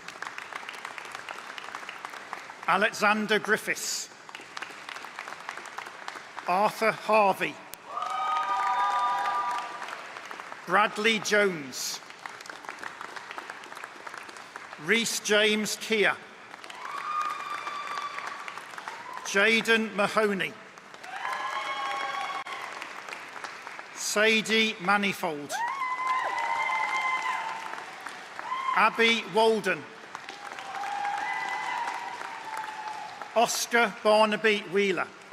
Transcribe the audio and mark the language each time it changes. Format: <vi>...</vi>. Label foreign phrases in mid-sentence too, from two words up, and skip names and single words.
<en>Alexander Griffiths. Arthur Harvey. Bradley Jones. Rhys James Keir. Jaden Mahoney. Sadie Manifold. Abby Walden. Oscar Barnaby Wheeler.</en>